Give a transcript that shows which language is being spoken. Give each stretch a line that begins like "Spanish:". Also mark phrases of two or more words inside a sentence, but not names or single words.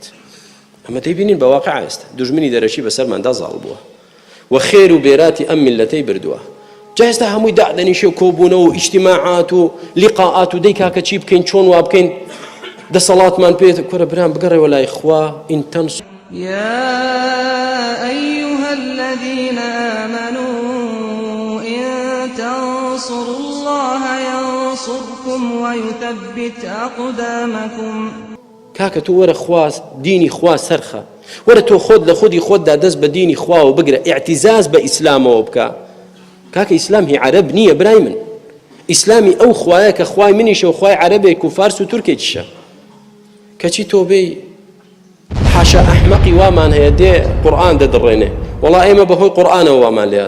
Central Kurdish: ئەمە دەیبینین بە واقع ئێستا دوژمنی دەرەکی بەسەرماندا زاڵ بووە و خێر و بێراتی ئەم میلەتەی بردووە. جا ئێستا هەمووی دادەنیشێ و کۆبوونەوە و ئیجتیماعات و لیقاعات و دەی کاکە چی بکەین، چۆن وا بکەین، دەسەڵاتمان پێێت. کورە برام بگەڕێەوە لای خوا.
Arabic: ئین تەنص يا أيها الذين آمنوا إن تنصروا الله ينصركم ويثبت أقدامكم.
Central Kurdish: کاکە تۆ وەرە خوا دینی خوا سەرخە، وەرە تۆ خۆت لە خودی خۆتدا دەست بە دینی خوا و بگرە، ئیعتیزاز بە ئیسلامەوە بکە. کاکە ئیسلام هی عەرەب نییە برای من، ئیسلامی ئەو خوایە کە خوای منیشە و خوای عەرەبێک و فارس و تورکێکیشە. کەچی تۆ بێی حاشا ئەحمەقی وامان هەیە دێ قورئان دەدڕێنێ، وەڵا ئێمە بەهۆی قورئانەوە وامان لێهاتوو.